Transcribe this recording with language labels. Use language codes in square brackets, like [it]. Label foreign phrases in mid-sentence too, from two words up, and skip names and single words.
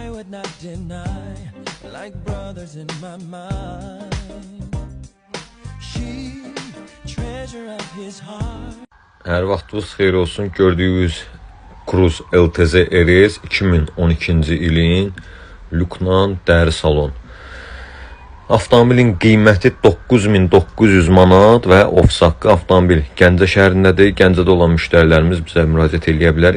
[en] not deny, like brothers in my mind. She, treasure of his heart. [az] Hər vaxtınız xeyir olsun. Gördüyünüz Cruze LTZ RS 2012-ci ilin Luknan dəri salon. Avtomobilin qiyməti 9900 manat və ofis haqqı. Avtomobil Gəncə şəhərindədir. Gəncədə olan müştərilərimiz bizə müraciət edə bilər.